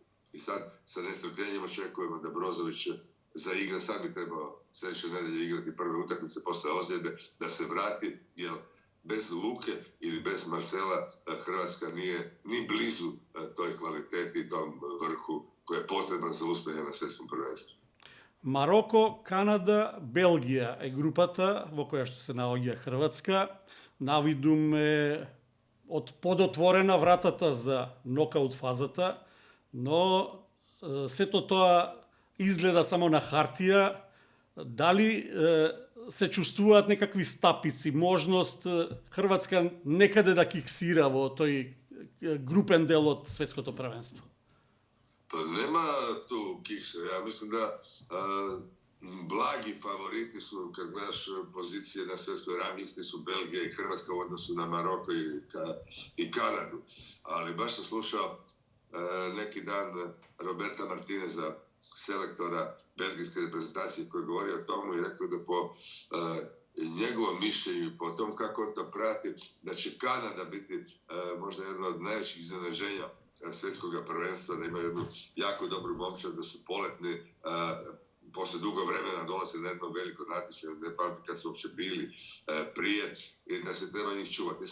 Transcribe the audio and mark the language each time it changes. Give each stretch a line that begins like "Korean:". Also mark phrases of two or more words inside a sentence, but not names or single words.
Croatian: I sad sa nestrpljenjem očekujemo da Brozović zaigra, sad bi trebao sljedeće nedelje igrati prve utakmice posle ozljede, da se vrati, jer bez Luke ili bez Marcela Hrvatska nije ni blizu toj kvaliteti i tom vrhu koji je potreban za uspjehe na svjetskom prvenstvu.
Macedonian: Марoko, Канада, Белгија е групата во која што се наоѓа Хрватска. Навидум е од подотворена вратата за нокаут фазата, но сето тоа изгледа само на хартија. Дали се чувствуваат некакви стапици, можност Хрватска некаде да киксира во тој групен дел од светското првенство?
Croatian: Pa nema tu kiksa. Ja mislim da blagi favoriti su, kad gledaš pozicije na svjetskoj ranglisti, su Belgija i Hrvatska u odnosu na Maroko i Kanadu. Ali baš sam slušao neki dan Roberta Martineza, selektora belgijske reprezentacije, koji govori o tomu i rekao da po njegovom mišljenju, po tom kako on to prati, da će Kanada biti možda jedno od najvećih iznenađenja svjetskog prvenstva, da ima jednu jako dobru momčad, da su poletni, posle dugo vremena dolaze na jedno veliko natjecanje, ne pamtim kad su uopće bili prije, i da se treba njih čuvati.